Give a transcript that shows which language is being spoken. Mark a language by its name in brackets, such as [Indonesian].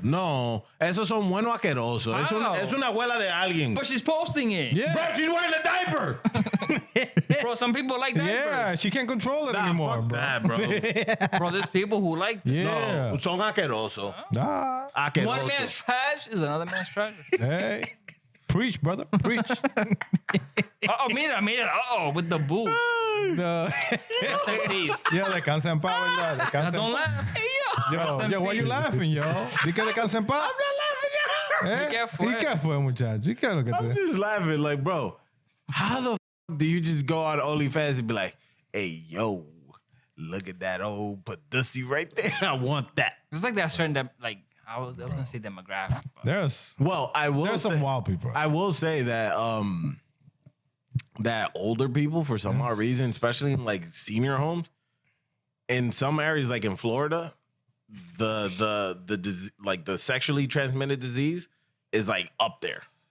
[Spanish] No, esos son buenos asquerosos. [English] How? [Spanish] Es una abuela de alguien. [English] But she's posting it. Yeah. Bro, she's wearing a diaper. Bro, some people like that. Yeah, she can't control it anymore, fuck bro. that, bro. Bro, there's people who like that. Yeah. [Spanish] No, son asquerosos. [English] Nah. [Spanish] Asquerosos. [English] One man's trash is another man's treasure. Hey. Preach, brother. Preach. [Spanish] Mira. [English] With the boo. No. Rest in peace. [Spanish] Yo, descansa en paz, ¿verdad? Descansa en [English] Don't [Spanish] paz. [English] laugh. Yo, why you laughing, yo? [Spanish] Di que descansa en paz. ¿Y qué fue? ¿Y qué fue, muchacho? ¿Y qué es lo que [English] I'm [Spanish] te... [English] just laughing like, bro, how the do you just go on OnlyFans and be like, hey, yo, look at that old pussy right there. I want that. It's like that certain, I was gonna say demographic. But Well, There's some wild people. I will say that that older people, for some odd reason, especially in like senior homes, in some areas like in Florida, the sexually transmitted disease is like up there.